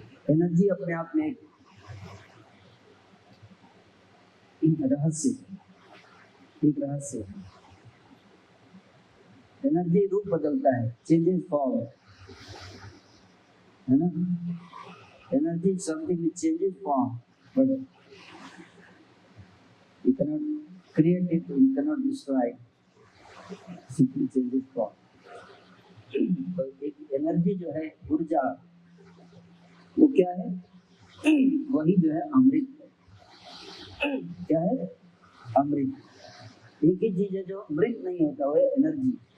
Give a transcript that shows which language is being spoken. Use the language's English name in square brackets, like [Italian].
[Hindi] Energy अपने आप में एक रहस्य है। एनर्जी रूप बदलता है, चेंजेस फॉर्म, है ना? [English] Energy something which changes form, but you cannot create it, you cannot destroy it, simply changes form. [Hindi] तो एक एनर्जी जो है, ऊर्जा, वो क्या है? वही जो है अमृत है। क्या है? अमृत। एक ही चीज है जो अमृत नहीं होता, वो है एनर्जी।